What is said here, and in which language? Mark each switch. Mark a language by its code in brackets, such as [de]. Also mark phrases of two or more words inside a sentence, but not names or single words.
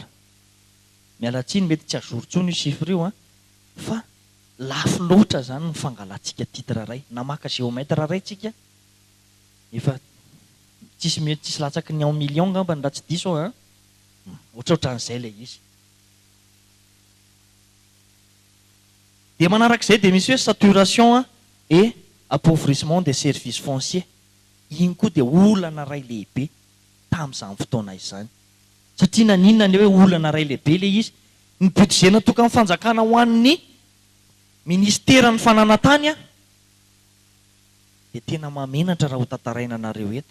[mg] Mialatsiny mety tsy azorotsony io chiffre io fa lafo loatra zany ny fangalantsika titre ray. Na maka géomètre ray tsika efa tsisy latsaky ny 1 million ngamba ny raha tsy diso a ohatraohatran'izay lay izy. De manarak'izay de misy hoe [fr] saturation et appauvrissement des services fonciers. [mg] Iny koa de olana ray lehibe tamin'izany fotoana izany. Satria naninona ny hoe olana ray lehibe le izy, ny budget natokana fanjakana ho an'ny ministera ny fananantany de tena mamenatra raha ho tantaraina anareo eto.